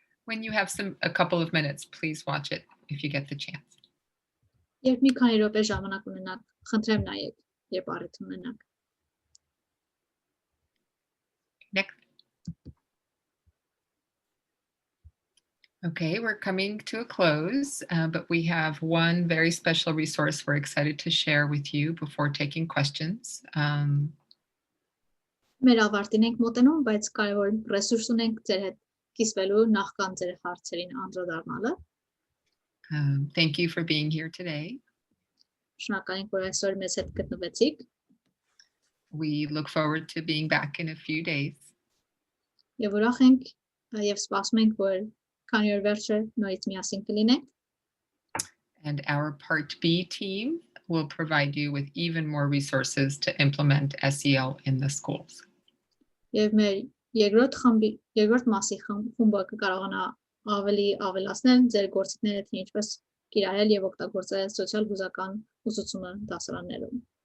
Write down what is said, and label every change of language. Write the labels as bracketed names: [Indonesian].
[English] When you have a couple of minutes, please watch it if you get the chance. [Armenian] Երբ մի քանի րոպե ժամանակ ունենաք, խնդրեմ նայեք, երբ առիթ ունենաք։ [English] Next. Okay, we're coming to a close, but we have one very special resource we're excited to share with you before taking questions. [Armenian] Մեր ավարտին ենք մոտենում, բայց կարևոր ռեսուրս ունենք ձեր հետ կիսվելու նախքան ձեր հարցերին անդրադառնալը։ [English] Thank you for being here today. [Armenian] Շնորհակալ ենք, որ այսօր մեզ հետ գտնվեցիք։ [English] We look forward to being back in a few days. [Armenian] Եվ ուրախ ենք եւ սպասում ենք, որ քանի օր վերջը նորից միասին կլինենք։ [English] And our Part B team will provide you with even more resources to implement SEL in the schools. [Armenian] Եվ մեր երկրորդ մասի խումբը կկարողանա ավելի ավելացնել ձեր գործիքները, թե ինչպես կիրառել եւ օգտագործել սոցիալ հուզական ուսուցումը դասարաններում։